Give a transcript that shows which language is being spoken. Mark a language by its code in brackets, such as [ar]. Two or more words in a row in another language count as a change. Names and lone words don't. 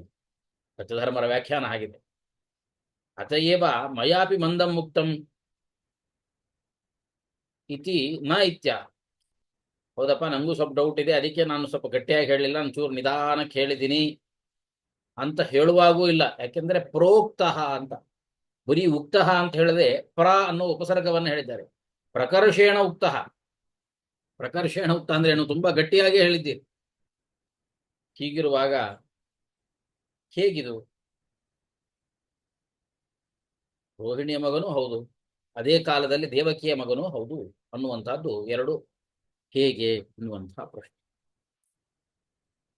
[kn] ಸತ್ಯಧರ್ಮರ ವ್ಯಾಖ್ಯಾನ ಆಗಿದೆ. [sa] ಅತಯೇವ ಮಯಾಪಿ ಮಂದಂ ಮುಕ್ತಂ ಇತಿ ನ ಇತ್ಯ. [kn] ಹೌದಪ್ಪ, ನಂಗೂ ಸ್ವಲ್ಪ ಡೌಟ್ ಇದೆ, ಅದಕ್ಕೆ ನಾನು ಸ್ವಲ್ಪ ಗಟ್ಟಿಯಾಗಿ ಹೇಳಲಿಲ್ಲ, ಒಂಚೂರು ನಿಧಾನಕ್ಕೆ ಹೇಳಿದ್ದೀನಿ ಅಂತ ಹೇಳುವಾಗೂ ಇಲ್ಲ. ಯಾಕೆಂದ್ರೆ ಪ್ರೋಕ್ತಃ ಅಂತ ಬರೀ ಉಕ್ತಃ ಅಂತ ಹೇಳಿದ್ರೆ ಪ್ರ ಅನ್ನೋ ಉಪಸರ್ಗವನ್ನು ಹೇಳಿದ್ದಾರೆ. [sa] ಪ್ರಕರ್ಷೇಣ ಉಕ್ತಃ, ಪ್ರಕರ್ಷೇಣ ಉಕ್ತ [kn] ಅಂದ್ರೆ ಏನು, ತುಂಬಾ ಗಟ್ಟಿಯಾಗಿ ಹೇಳಿದ್ದೀರಿ. ಹೀಗಿರುವಾಗ ಹೇಗಿದು? ರೋಹಿಣಿಯ ಮಗನೂ ಹೌದು, ಅದೇ ಕಾಲದಲ್ಲಿ ದೇವಕಿಯ ಮಗನೂ ಹೌದು ಅನ್ನುವಂಥದ್ದು ಎರಡು ಹೇಗೆ ಎನ್ನುವಂತಹ ಪ್ರಶ್ನೆ.